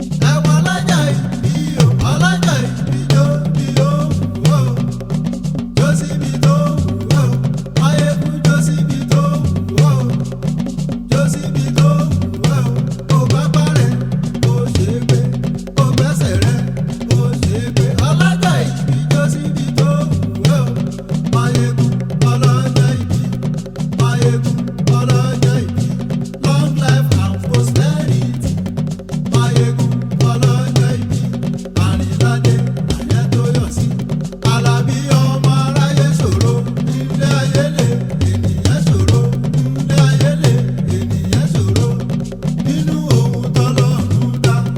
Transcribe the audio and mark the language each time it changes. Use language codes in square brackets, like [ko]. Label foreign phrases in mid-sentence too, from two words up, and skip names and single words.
[yo] Ẹ wọ lọ́jọ́ ìbí o, ọlọ́jọ́ ìbí jó bí ó wù ọ́, jó síbi tó wù ọ́, máa yégún jó síbi tó wù ọ́, jó síbi tó wù ọ́, kò bá parẹ́, kò ṣe é gbé. Ó gbẹ́sẹ̀ rẹ̀, ó ṣe é gbé. Ọlọ́jọ́ ìbí jó síbi tó wù ẹ́ o. Máyégún, ọlọ́jọ́ ìbí. Máyégún, ọlọ́jọ́ ìbí. [en] Long life and prosperity. [yo] Máyégún, ọlọ́jọ́ ìbí. Àrìnládé, àyẹ́ tó yọ sí. Àlàbí ọmọ aráyé ṣòro. Ilé ayé le, ènìyàn ṣòro. Ilé ayé le, ènìyàn ṣòro. Nínú ohun tọ́lọ́run dá.